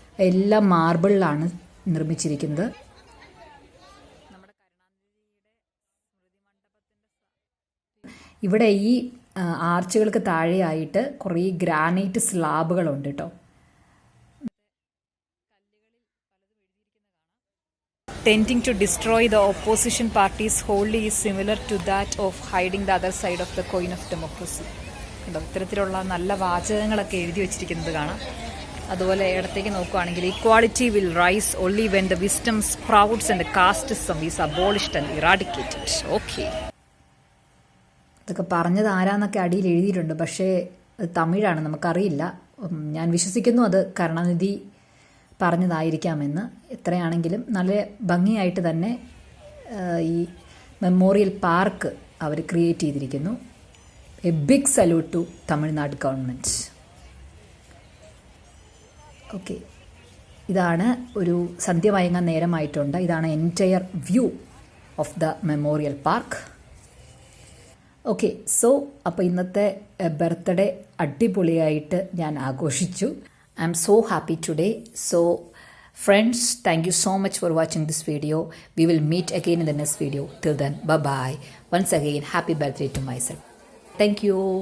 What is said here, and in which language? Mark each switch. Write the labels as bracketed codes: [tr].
[ml] എല്ലാം മാർബിളിലാണ് നിർമ്മിച്ചിരിക്കുന്നത്. ഇവിടെ ഈ ആർച്ചുകൾക്ക് താഴെയായിട്ട് കുറേ ഗ്രാനൈറ്റ് സ്ലാബുകളുണ്ട് കേട്ടോ. [en] Tending to destroy the opposition parties wholly is similar to that of hiding the other side of the coin of democracy. [ml] ഇത്തരത്തിലുള്ള നല്ല വാചകങ്ങളൊക്കെ എഴുതി വെച്ചിരിക്കുന്നത് കാണാം. അതുപോലെ ഇടത്തേക്ക് നോക്കുകയാണെങ്കിൽ [en] Equality will rise only when the wisdom sprouts and casteism is abolished and eradicated. [ml] Okay, ഇതൊക്കെ പറഞ്ഞത് ആരാന്നൊക്കെ അടിയിൽ എഴുതിയിട്ടുണ്ട്, പക്ഷേ അത് തമിഴാണ്, നമുക്കറിയില്ല. ഞാൻ വിശ്വസിക്കുന്നു അത് കരുണാനിധി പറഞ്ഞതായിരിക്കാമെന്ന്. എത്രയാണെങ്കിലും നല്ല ഭംഗിയായിട്ട് തന്നെ ഈ മെമ്മോറിയൽ പാർക്ക് അവർ ക്രിയേറ്റ് ചെയ്തിരിക്കുന്നു. [en] A big salute to Tamil Nadu government. [ml] Okay, ഇതാണ് ഒരു സന്ധ്യ മയങ്ങാൻ നേരമായിട്ടുണ്ട്. ഇതാണ് [en] Entire view of the memorial park. [ml] Okay, so അപ്പോൾ ഇന്നത്തെ ബർത്ത്ഡേ അടിപൊളിയായിട്ട് ഞാൻ ആഘോഷിച്ചു. [en] I am so happy today. So friends, thank you so much for watching this video. We will meet again in the next video. Till then, bye bye. Once again, happy birthday to myself. Thank you.